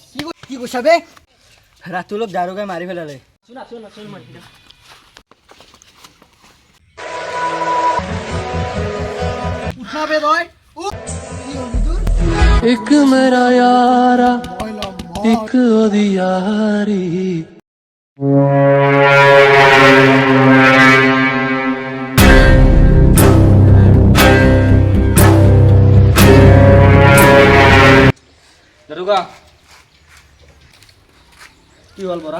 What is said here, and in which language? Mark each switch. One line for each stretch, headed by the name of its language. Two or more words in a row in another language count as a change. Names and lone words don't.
Assamese: কি কৈছা বে? ৰাতুলক দাৰোগাই মাৰি পেলালে। উঠা বে তই।
Punjabi: एक मेरा यारा एक ओदी यारी
Assamese: দাৰোগা কি হ'ল বৰা?